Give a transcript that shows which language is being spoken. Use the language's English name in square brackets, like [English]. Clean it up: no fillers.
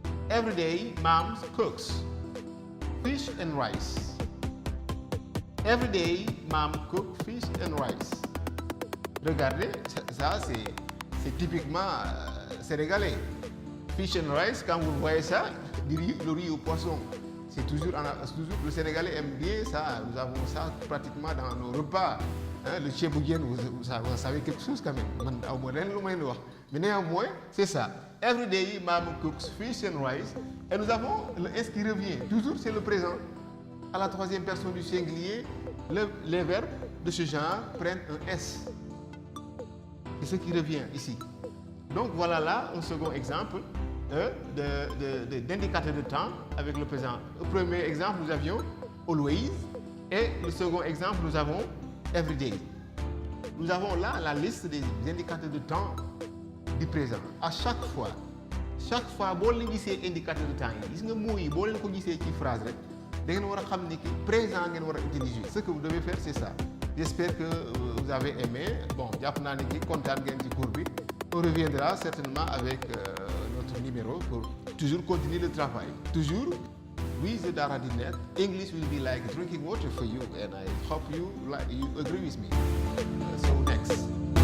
[English] Everyday, mom cooks fish and rice. Everyday, mom cooks fish and rice. [French] Regardez, ça c'est typiquement sénégalais. Fish and rice, quand vous voyez ça, le riz au poisson, c'est toujours le Sénégalais aime bien ça. Nous avons ça pratiquement dans nos repas. Hein, le tchébouguien, vous savez quelque chose quand même. Mais néanmoins, c'est ça. [English] Every day, mom cooks fish and rice. [French] Et nous avons le S qui revient. Toujours, c'est le présent. À la troisième personne du singulier, les verbes de ce genre prennent un S. C'est ce qui revient ici. Donc voilà là un second exemple d'indicateur de temps avec le présent. Au premier exemple, nous avions always et le second exemple, nous avons everyday. Nous avons là la liste des indicateurs de temps du présent. [Wolof] À chaque fois, boo leen gisee indicateur de temps yi gis nga mots yi boo leen ko gisee ci phrase rek da ngeen war a xam ni ki présent ngeen war a utiliser. [French] Ce que vous devez faire, c'est ça. J'espère que vous avez aimé. [Wolof] Bon, jàpp naa ne ki kontaan ngeen ci cours bi. [French] On reviendra certainement avec notre numéro pour toujours continuer le travail. [English] Toujours, with the Daradinet, English will be like drinking water for you, and I hope you agree with me. So next.